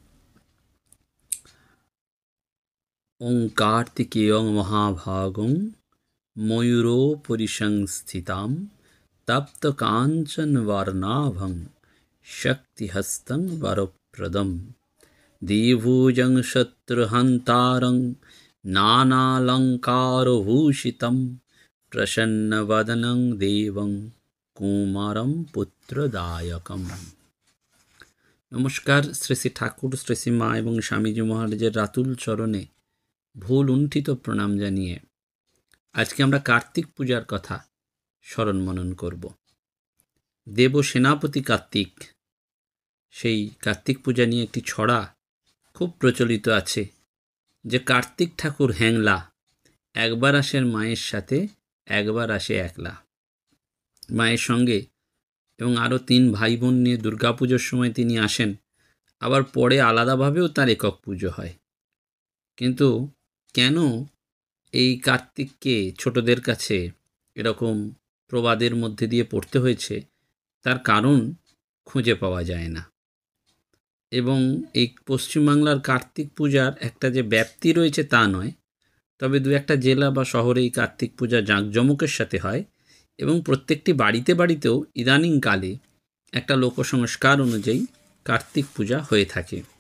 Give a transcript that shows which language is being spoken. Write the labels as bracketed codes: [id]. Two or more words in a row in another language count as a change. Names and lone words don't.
[sa] ओम कार्तिकेयं महाभागं मयूरोपरि संस्थितां तप्तकाञ्चन वर्णाभं शक्तिहस्तं वरप्रदं देवभुजं शत्रुहन्तारं नानालंकारभूषितं प्रसन्नवदनं देवं कुमारं पुत्रदायकम्। [bn] নমস্কার শ্রী শ্রী ঠাকুর শ্রী শ্রী মা এবং স্বামীজী মহারাজের রাতুল চরণে ভূলুণ্ঠিত প্রণাম জানিয়ে আজকে আমরা কার্তিক পূজার কথা স্মরণ মনন করব। দেব সেনাপতি কার্তিক সেই কার্তিক পূজা নিয়ে একটি ছড়া খুব প্রচলিত আছে যে কার্তিক ঠাকুর হ্যাংলা একবার আসেন মায়ের সাথে একবার আসে একলা মায়ের সঙ্গে এবং আরো তিন ভাই বোন নিয়ে দুর্গা পুজোর সময় তিনি আসেন আবার পরে আলাদাভাবেও তার একক পুজো হয়। কিন্তু কেন এই কার্তিককে ছোটদের কাছে এরকম প্রবাদের মধ্যে দিয়ে পড়তে হয়েছে তার কারণ খুঁজে পাওয়া যায় না। এবং এই পশ্চিমবাংলার কার্তিক পূজার একটা যে ব্যাপ্তি রয়েছে তা নয়, তবে দু একটা জেলা বা শহরে এই কার্তিক পূজা জাঁকজমকের সাথে হয় এবং প্রত্যেকটি বাড়িতে বাড়িতেও ইদানিংকালে একটা লোকসংস্কার অনুযায়ী কার্তিক পূজা হয়ে থাকে।